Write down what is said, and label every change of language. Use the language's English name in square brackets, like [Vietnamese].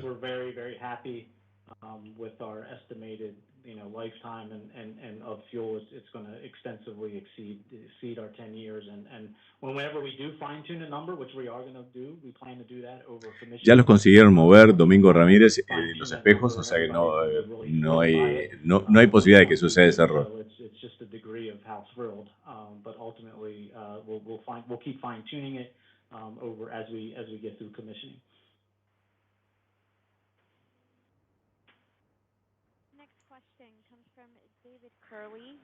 [English] We're very, very happy with our estimated, you know, lifetime and of fuel. It's going to extensively exceed our 10 years. And whenever we do fine tune a number, which we are going to do, we plan to do that over commission. [Spanish] Ya los consiguieron mover Domingo Ramírez los espejos, o sea que no hay posibilidad de que suceda ese error. [English] It's just a degree of how thrilled, but ultimately we'll keep fine tuning it over as we get through commissioning. Question comes from David Curley.